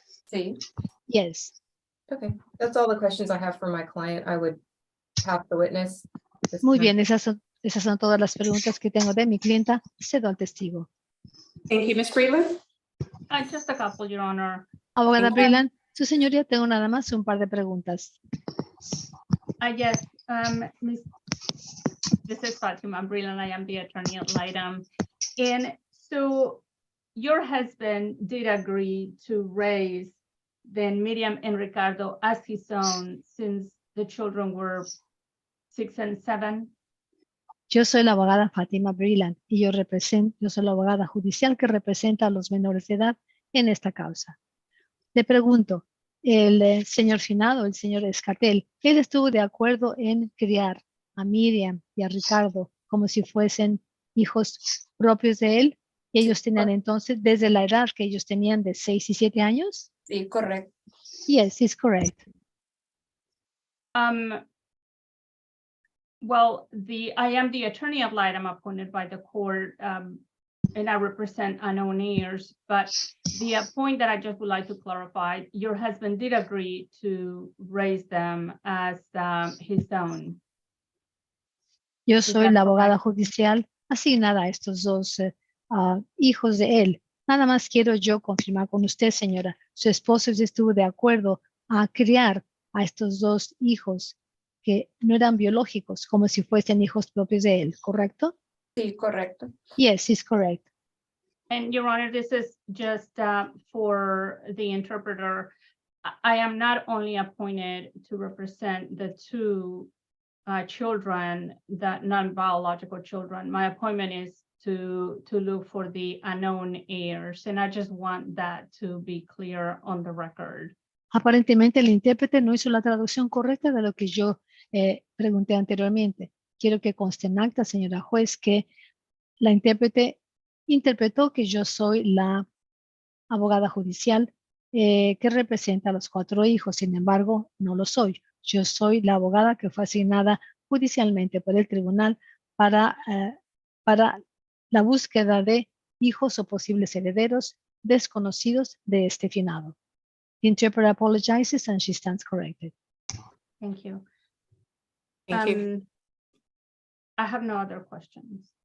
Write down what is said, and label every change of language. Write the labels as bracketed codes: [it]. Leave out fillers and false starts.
[es] Sí. [en] Yes. Okay. That's all the questions I have for my client. I would have the witness. [es] Muy bien, esas son todas las preguntas que tengo de mi clienta. Cedo al testigo. [en] Thank you, Ms. Freeland. Just a couple, Your Honor. [es] Abogada [en] Okay. [es] Breland, su señoría, tengo nada más un par de preguntas. [en] Yes, this is Fatima Breland. I am the attorney at Lightam. And so your husband did agree to raise then Miriam and Ricardo as his own since the children were 6 and 7. [es] Yo soy la abogada Fatima Breland y yo soy la abogada judicial que representa a los menores de edad en esta causa. Le pregunto, el señor finado, el señor Escatel, ¿él estuvo de acuerdo en criar a Miriam y a Ricardo como si fuesen hijos propios de él? Y ellos tenían entonces, desde la edad que ellos tenían de 6 y 7 años? Sí, correcto. [en] Yes, it's correct. Well, I am the attorney at Lightam appointed by the court, and I represent unknown heirs. But the point that I just would like to clarify, your husband did agree to raise them as his own. [es] Yo soy la abogada judicial asignada a estos 2 hijos de él. Nada más quiero yo confirmar con usted, señora. Su esposo sí estuvo de acuerdo a criar a estos dos hijos que no eran biológicos, como si fuesen hijos propios de él, ¿correcto? Sí, correcto. [en] Yes, it's correct. And Your Honor, this is just for the interpreter. I am not only appointed to represent the two children, that non-biological children. My appointment is to look for the unknown heirs, and I just want that to be clear on the record. [es] Aparentemente el intérprete no hizo la traducción correcta de lo que yo pregunté anteriormente. Quiero que conste en acta, señora juez, que la intérprete interpretó que yo soy la abogada judicial que representa a los 4 hijos. Sin embargo, no lo soy. Yo soy la abogada que fue asignada judicialmente por el tribunal para la búsqueda de hijos o posibles herederos desconocidos de este finado. [en] The interpreter apologizes and she stands corrected. Thank you. Thank you. I have no other questions.